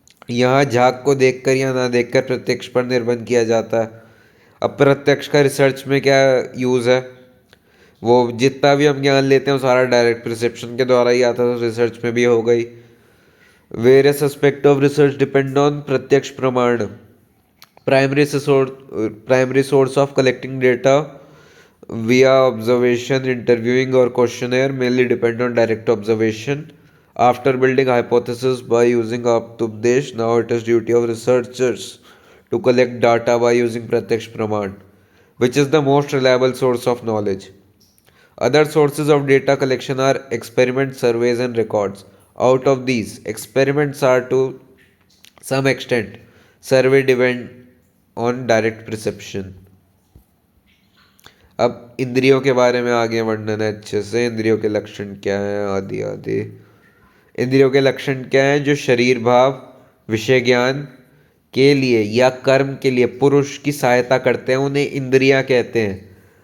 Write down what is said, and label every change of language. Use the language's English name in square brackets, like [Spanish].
[Hindi] यहाँ झाग को देखकर या ना देखकर प्रत्यक्ष पर निर्बंध किया जाता है। अब प्रत्यक्ष का रिसर्च में क्या यूज़ है, वो जितना भी हम ज्ञान लेते हैं वो सारा [English] direct perception [Hindi] के द्वारा ही आता है, तो रिसर्च में भी हो गई। [English] Various aspect of research depend on प्रत्यक्ष प्रमाण। Primary source of collecting data via observation, interviewing or questionnaire mainly depend on direct observation. After building hypothesis by using Aptupdesh, now it is duty of researchers to collect data by using Pratyaksh Praman, which is the most reliable source of knowledge. Other sources of data collection are experiments, surveys and records. Out of these, experiments are to some extent, survey depend on direct perception. [Hindi] अब इंद्रियों के बारे में आगे वर्णन है अच्छे से। इंद्रियों के लक्षण क्या हैं, आदि आदि। इंद्रियों के लक्षण क्या हैं? जो शरीर भाव, विषय ज्ञान के लिए या कर्म के लिए पुरुष की सहायता करते हैं, उन्हें इंद्रियां कहते हैं।